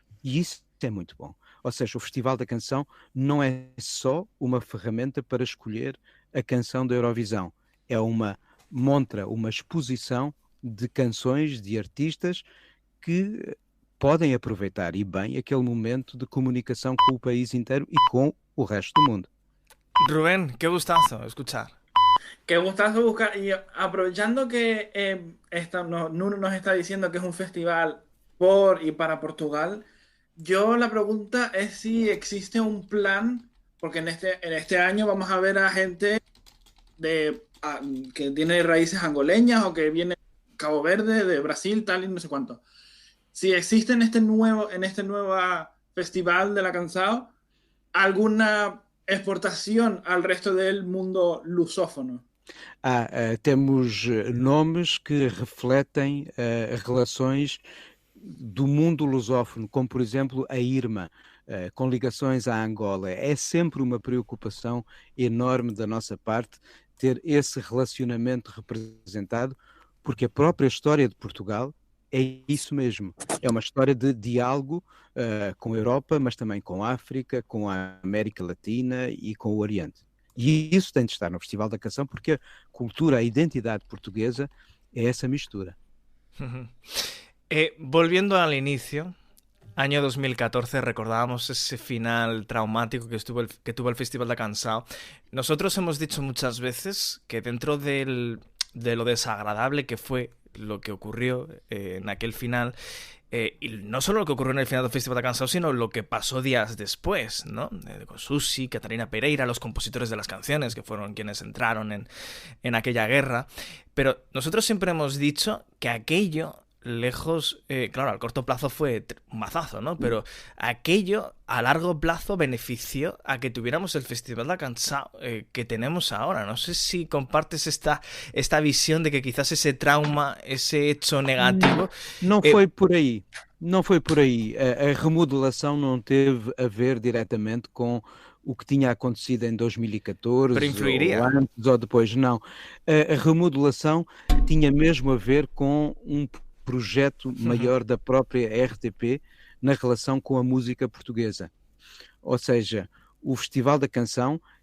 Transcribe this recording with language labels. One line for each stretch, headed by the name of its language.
Portuguese: E isso é muito bom. Ou seja, o Festival da Canção não é só uma ferramenta para escolher a canção da Eurovisão. É uma montra, uma exposição de canções, de artistas que podem aproveitar, e bem, aquele momento de comunicação com o país inteiro e com o resto do mundo.
Spanish: Rubén, qué gustazo escuchar. Qué gustazo buscar. Y aprovechando que Nuno nos está diciendo que es un festival por y para Portugal, yo la pregunta es si existe un plan, porque en este año vamos a ver a gente que tiene raíces angoleñas o que viene de Cabo Verde, de Brasil, tal y no sé cuánto. Si existe en este nuevo festival de la Canção alguna exportación al resto del mundo lusófono.
Portuguese: Temos nomes que refletem relações do mundo lusófono, como por exemplo a Irma, com ligações à Angola. É sempre uma preocupação enorme da nossa parte ter esse relacionamento representado, porque a própria história de Portugal é isso mesmo. É uma história de diálogo com a Europa, mas também com a África, com a América Latina e com o Oriente. E isso tem de estar no Festival da Canção, porque a cultura, a identidade portuguesa é essa mistura.
Spanish: Volviendo al inicio, año 2014, recordábamos ese final traumático que tuvo el Festival da Canção. Nosotros hemos dicho muchas veces que dentro de lo desagradable que fue lo que ocurrió en aquel final, y no solo lo que ocurrió en el final del Festival da Canção, sino lo que pasó días después, ¿no? Con Susi, Catarina Pereira, los compositores de las canciones, que fueron quienes entraron en aquella guerra. Pero nosotros siempre hemos dicho que aquello, lejos, claro, al corto plazo fue un mazazo, ¿no? Pero aquello a largo plazo benefició a que tuviéramos el Festival da Canção que tenemos ahora. No sé si compartes esta visión de que quizás esse trauma, esse hecho negativo...
Portuguese: Não foi por aí. Não foi por aí. A remodelação não teve a ver diretamente com o que tinha acontecido em 2014, ou antes ou depois. Não. A remodelação tinha mesmo a ver com um projeto maior da própria RTP na relação com a música portuguesa. Ou seja, o Festival da Canção